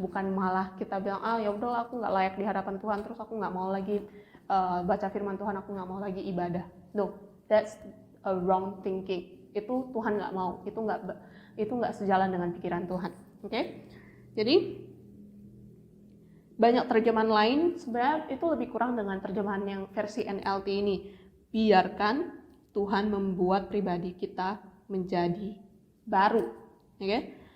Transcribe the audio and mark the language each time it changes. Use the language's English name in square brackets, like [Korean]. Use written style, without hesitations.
[Indonesian] Bukan malah kita bilang, ya udah aku nggak layak di hadapan Tuhan, terus aku nggak mau lagi baca firman Tuhan, aku nggak mau lagi ibadah. [English] No, that's a wrong thinking. [Indonesian] Itu Tuhan nggak mau. Itu nggak sejalan dengan pikiran Tuhan. Oke? Jadi banyak terjemahan lain sebenarnya itu lebih kurang dengan terjemahan yang versi NLT ini. Biarkan Tuhan membuat pribadi kita menjadi baru, okay?